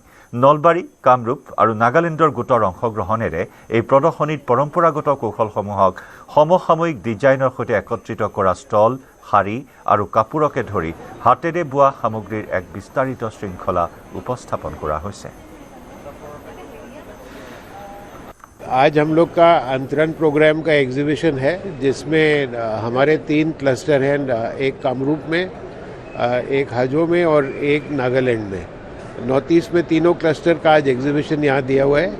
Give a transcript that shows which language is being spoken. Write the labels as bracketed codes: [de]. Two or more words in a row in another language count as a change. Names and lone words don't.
[as] নলবাৰী, কামৰূপ আৰু নাগালেণ্ডৰ গোটৰ অংশগ্ৰহণেৰে এই প্ৰদৰ্শনীত পৰম্পৰাগত কৌশলসমূহক সমসাময়িক ডিজাইনৰ সৈতে একত্ৰিত কৰা ষ্টল, শাৰী আৰু কাপোৰকে ধৰি হাতেৰে বোৱা সামগ্ৰীৰ এক বিস্তাৰিত শৃংখলা উপস্থাপন কৰা হৈছে। [hi] आज हम लोग का अंतरण प्रोग्राम का एग्जीबिशन है, जिसमें हमारे 3 क्लस्टर हैं, एक कामरूप में, एक हाजो में और एक नागालैंड में। नॉर्थ ईस्ट में तीनों क्लस्टर का आज एग्जीबिशन यहाँ दिया हुआ है।